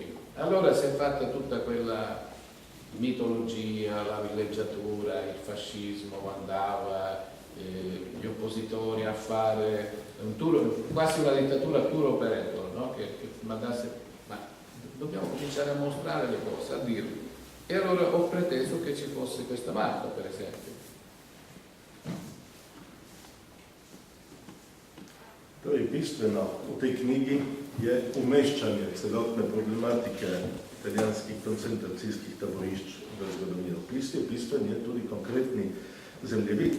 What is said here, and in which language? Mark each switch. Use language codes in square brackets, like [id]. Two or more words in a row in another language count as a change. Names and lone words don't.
[it] Allora si è fatta tutta quella mitologia, la villeggiatura, il fascismo andava, gli oppositori a fare un tour, quasi una dittatura [en] tour operator, [it] no? che mandasse, ma dobbiamo cominciare a mostrare le cose, a dirle. E allora ho preteso che ci fosse questa mappa, per esempio. [sl] Torej, bistveno v tej knjigi je umeščanje celotne problematike italijanskih koncentracijskih taborišč v zgodovino. Bistven je tudi konkretni zemljevid.